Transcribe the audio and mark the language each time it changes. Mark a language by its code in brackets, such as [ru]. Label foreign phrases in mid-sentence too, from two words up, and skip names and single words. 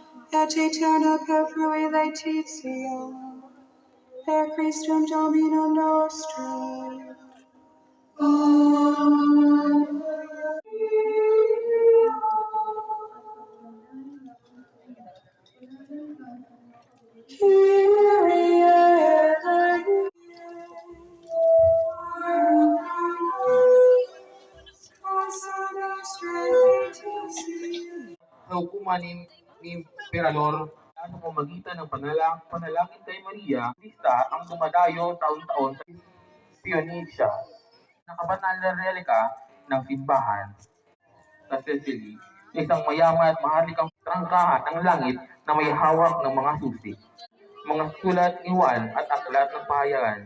[la] et aeterna per frui laetitia, per Christum Dominum nostrum. [el] Amen. Kyrie eleison. [tl] Sa hukuman ni Emperador, sa pamamagitan ng panalangin kay Maria, lista ang dumadayo taon-taon sa Pionesia, nakabanal na relika ng simbahan sa Sicily, isang mayaman at maharlikang trangkahan ng langit na may hawak ng mga susi, mga sulat ni Juan at aklat ng pahayagan.